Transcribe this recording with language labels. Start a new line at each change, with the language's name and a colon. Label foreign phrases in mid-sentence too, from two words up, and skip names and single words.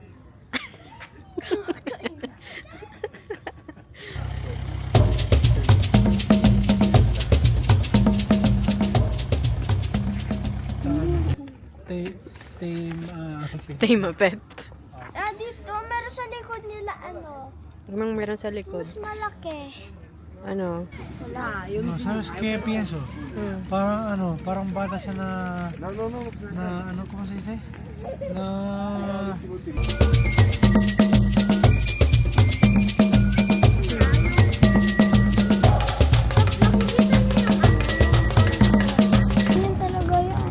Filipino: Tay mapet. Ah, dito, meron sa likod nila, ano, Anong meron sa likod? mas malaki. Ano? Wala.
Spanish: No, ¿sabes qué pienso?
Filipino: Parang bata siya na ano,
Spanish: ¿cómo se dice?
Filipino: Na Ganyan talaga yan.